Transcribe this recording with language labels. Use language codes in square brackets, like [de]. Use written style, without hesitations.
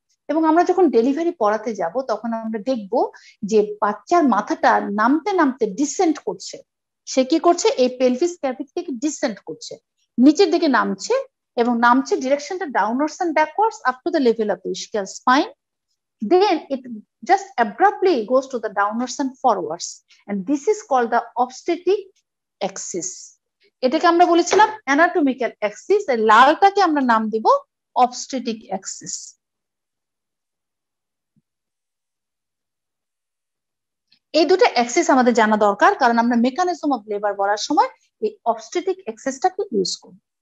[bn] এবং আমরা যখন ডেলিভারি পড়াতে যাব তখন আমরা দেখব যে বাচ্চার মাথাটা নামতে নামতে ডিসেন্ট করছে। সে কি করছে? এই পেলভিস ক্যাভিটি থেকে ডিসেন্ট করছে, নিচের দিকে নামছে, এবং নামছে ডিরেকশনটা [en] Downwards and backwards up to the level of the ischial spine. Then it just abruptly goes to the downwards and forwards, and this is called the obstetric axis. [bn] এটাকে আমরা বলেছিলাম anatomical axis, এই লালটাকে আমরা নাম দিব obstetric axis। এই দুটো Axis আমাদের জানা দরকার, কারণ আমরা মেকানিজম অফ লেবার বলার সময় এই অবস্টেট্রিক অ্যাক্সিসটাকে ইউজ করি।